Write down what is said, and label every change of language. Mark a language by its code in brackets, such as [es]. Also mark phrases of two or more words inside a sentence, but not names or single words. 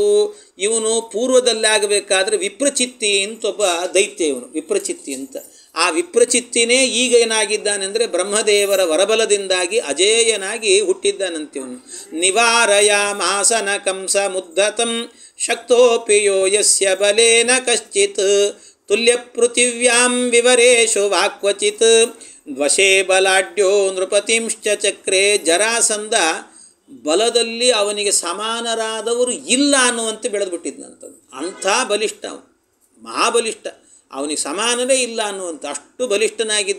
[kn] ಇವನು ಪೂರ್ವದಲ್ಲಾಗಬೇಕಾದ್ರೆ ವಿಪ್ರಚಿತ್ತಿ ಅಂತ ಒಬ್ಬ ದೈತ್ಯ, ಇವನು ವಿಪ್ರಚಿತ್ತಿ ಅಂತ. ಆ ವಿಪ್ರಚಿತ್ತಿನೇ ಈಗ ಏನಾಗಿದ್ದಾನೆಂದರೆ, ಬ್ರಹ್ಮದೇವರ ವರಬಲದಿಂದಾಗಿ ಅಜೇಯನಾಗಿ ಹುಟ್ಟಿದ್ದಾನಂತಿವನು. [sa] ನಿವಾರಯಾಮಾಸನ ಕಂಸ ಮುದ್ಧತಂ ಶಕ್ತೋಪಿಯೋ ಯಸ್ಯ ಬಲೇನ ಕಶ್ಚಿತ್ ತುಲ್ಯ ಪೃಥಿವ್ಯಾಂ ವಿವರೇಶು ವಾಕ್ವಚಿತ್ ದ್ವಶೇ ಬಲಾಢ್ಯೋ ನೃಪತಿಂಶ್ಚ ಚಕ್ರೆ. [kn] ಜರಾಸಂಧ ಬಲದಲ್ಲಿ ಅವನಿಗೆ ಸಮಾನರಾದವರು ಇಲ್ಲ ಅನ್ನುವಂತೆ ಬೆಳೆದುಬಿಟ್ಟಿದ್ದಂಥದ್ದು. ಅಂಥ ಬಲಿಷ್ಠ, ಮಹಾಬಲಿಷ್ಠ, ಅವನಿಗೆ ಸಮಾನವೇ ಇಲ್ಲ ಅನ್ನುವಂಥ ಅಷ್ಟು ಬಲಿಷ್ಠನಾಗಿದ್ದ.